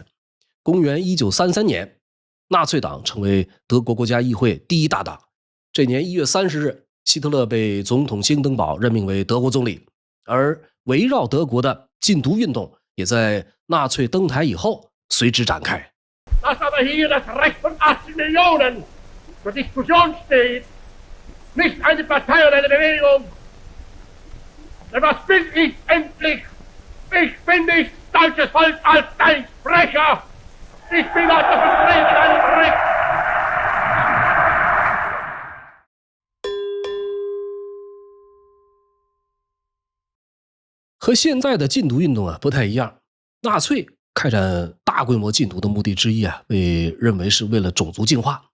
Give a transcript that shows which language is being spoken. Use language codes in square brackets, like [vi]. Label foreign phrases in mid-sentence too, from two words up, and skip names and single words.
[zh] 公元1933年，纳粹党成为德国国家议会第一大党。这年1月30日，希特勒被总统兴登堡任命为德国总理，而围绕德国的禁毒运动也在纳粹登台以后随之展开。 [de] Dass aber hier das Recht von 80 Millionen zur Diskussion steht, nicht eine Partei oder eine Bewegung. Denn was bin ich endlich? Ich bin nicht deutsches Volk als ein Sprecher. Ich bin als der Vertreter eines Rechts. [zh] 和现在的禁毒运动不太一样，纳粹开展大规模禁毒的目的之一被认为是为了种族净化。